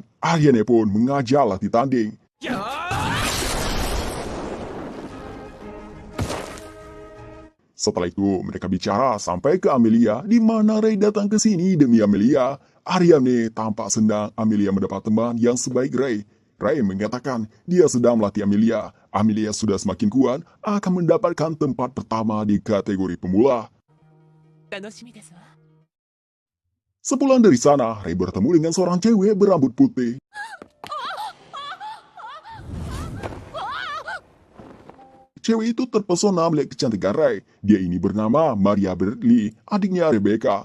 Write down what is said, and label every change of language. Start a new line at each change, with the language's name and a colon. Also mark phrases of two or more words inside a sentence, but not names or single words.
Indonesian: Ariana pun mengajak latih tanding. Setelah itu, mereka bicara sampai ke Amelia, di mana Ray datang ke sini demi Amelia. Ariana tampak senang Amelia mendapat teman yang sebaik Ray. Ray mengatakan dia sedang melatih Amelia. Amelia sudah semakin kuat, akan mendapatkan tempat pertama di kategori pemula.
Japanese: 楽しみですわ。
Indonesian: Sepulang dari sana, Ray bertemu dengan seorang cewek berambut putih. Cewek itu terpesona melihat kecantikan Ray. Dia ini bernama Maria Bradley, adiknya Rebecca.